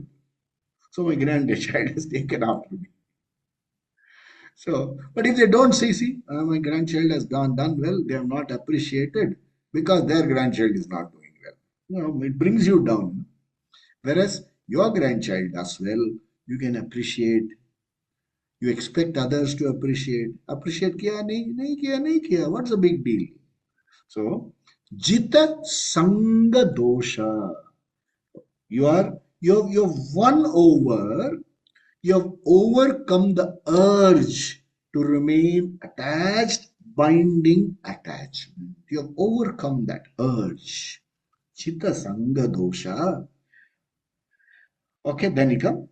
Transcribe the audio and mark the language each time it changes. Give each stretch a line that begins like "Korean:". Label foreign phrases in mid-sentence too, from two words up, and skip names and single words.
English: So my grandchild has taken after me. So, but if they don't say, my grandchild has done well, they have not appreciated because their grandchild is not doing well. It brings you down. Whereas your grandchild does well, you can appreciate. You expect others to appreciate.
Hindi: Appreciate किया नहीं किया.
English: What's the big deal? So,
Sanskrit: जित सङ्ग दोष.
English: You've won over. You have overcome the urge to remain attached, binding attachment. You have overcome that urge.
Sanskrit: चित्त सङ्ग दोष.
English: Okay, then you come.